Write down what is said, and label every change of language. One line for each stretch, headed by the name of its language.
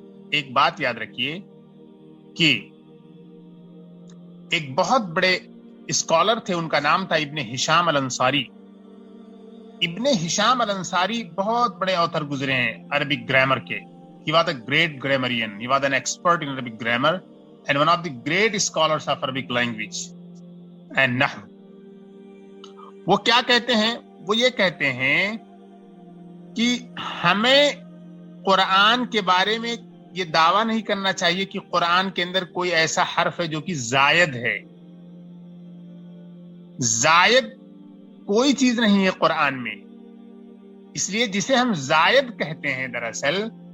Urdu: ایک بات یاد رکھیے کہ ایک بہت بڑے اسکالر تھے، ان کا نام تھا ابن ہشام الانصاری. ابن ہشام الانصاری بہت بڑے آتھر گزرے ہیں عربک گرامر کے.
English: He was a great grammarian. He was an expert in Arabic grammar and one of the great scholars of Arabic language and نحو.
Urdu: وہ کیا کہتے ہیں؟ وہ یہ کہتے ہیں کہ ہمیں قرآن کے بارے میں یہ دعویٰ نہیں کرنا چاہیے کہ قرآن کے اندر کوئی ایسا حرف ہے جو کہ زائد ہے. زائد کوئی چیز نہیں ہے قرآن میں. اس لیے جسے ہم زائد کہتے ہیں دراصل